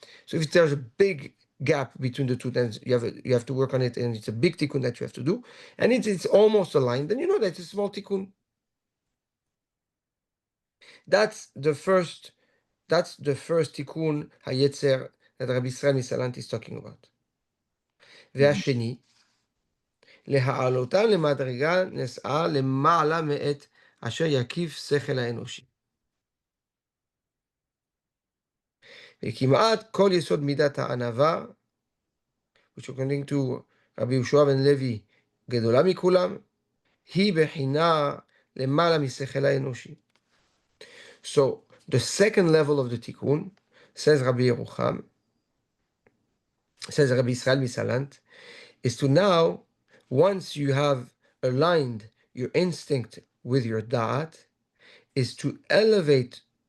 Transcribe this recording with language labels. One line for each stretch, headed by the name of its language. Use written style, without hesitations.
English: So if there's a big gap between the two, then you have to work on it, and it's a big tikkun that you have to do, and it's almost aligned. Then you know that it's a small tikkun. That's the first. That's the first tikkun hayetzer that Rabbi Israel Misalant is talking about. Mhm.
Hebrew: והשני, להעלותם למדרגה נסעה למעלה מאת אשר יקיף שכל האנושי. וכמעט כל יסוד מידת הענווה,
English: which according to
Hebrew: רבי יהושע בן לוי, גדולה מכולם, היא בחינה למעלה משכל האנושי.
English: So, the second level of the tikkun, says Rabbi Yerucham, says Rabbi Israel Misalant, is to now, once you have aligned your instinct with your da'at, is to elevate